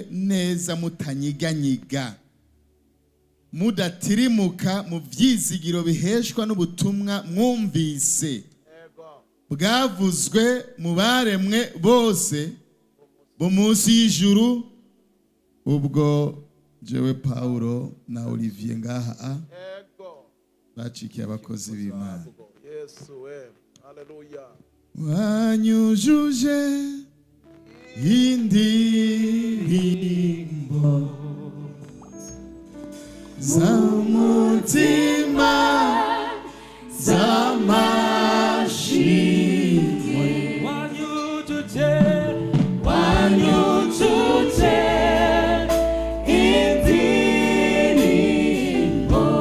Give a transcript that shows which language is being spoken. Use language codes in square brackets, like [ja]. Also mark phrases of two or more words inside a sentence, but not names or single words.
[rn] neza mutanyiganyiga, mudatirimuka mu vyizigiro biheshwa n'ubutumwa mwumvise, bwavuzwe mu baremwe bose bo munsi y'ijuru, ubwo jewe Paulo na Olivier ngaha bacikiye abakozi b'Imana. Wanyujuje indirimbo z'umutima z'amashimwe, wanyujuje indirimbo